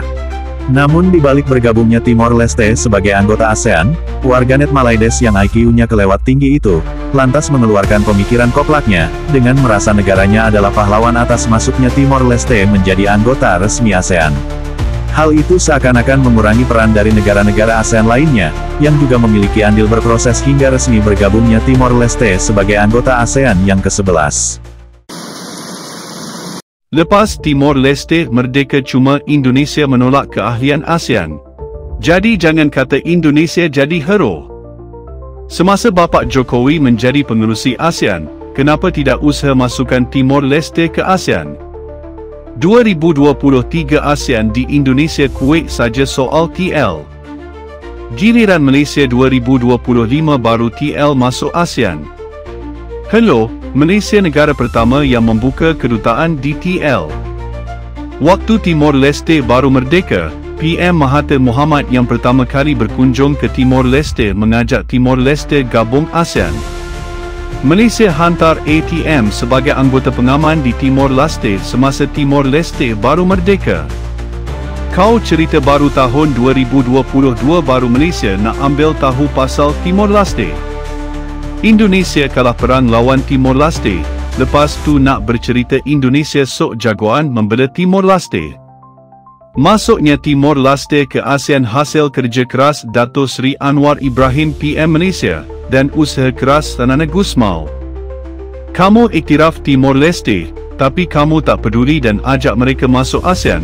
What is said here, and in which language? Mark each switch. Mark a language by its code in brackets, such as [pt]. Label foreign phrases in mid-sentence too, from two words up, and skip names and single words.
[id] Namun di balik bergabungnya Timor Leste sebagai anggota ASEAN, warganet Malaides yang IQ-nya kelewat tinggi itu, lantas mengeluarkan pemikiran koplaknya, dengan merasa negaranya adalah pahlawan atas masuknya Timor Leste menjadi anggota resmi ASEAN. Hal itu seakan-akan mengurangi peran dari negara-negara ASEAN lainnya, yang juga memiliki andil berproses hingga resmi bergabungnya Timor Leste sebagai anggota ASEAN yang ke-11. [ms] Lepas Timor Leste merdeka cuma Indonesia menolak keahlian ASEAN. Jadi jangan kata Indonesia jadi hero. Semasa Bapak Jokowi menjadi pengerusi ASEAN, kenapa tidak usaha masukkan Timor Leste ke ASEAN? 2023 ASEAN di Indonesia Kuwait saja soal TL. Giliran Malaysia 2025 baru TL masuk ASEAN. Hello, Malaysia negara pertama yang membuka kedutaan di TL. Waktu Timor Leste baru merdeka, PM Mahathir Mohamad yang pertama kali berkunjung ke Timor Leste mengajak Timor Leste gabung ASEAN. Malaysia hantar ATM sebagai anggota pengaman di Timor Leste semasa Timor Leste baru merdeka. Kau cerita baru tahun 2022 baru Malaysia nak ambil tahu pasal Timor Leste. Indonesia kalah perang lawan Timor Leste, lepas tu nak bercerita Indonesia [id] sok jagoan [ms] membela Timor Leste. Masuknya Timor Leste ke ASEAN hasil kerja keras Dato' Seri Anwar Ibrahim PM Malaysia, dan usaha keras Sanana Gusmao. Kamu iktiraf Timor Leste, tapi kamu tak peduli dan ajak mereka masuk ASEAN.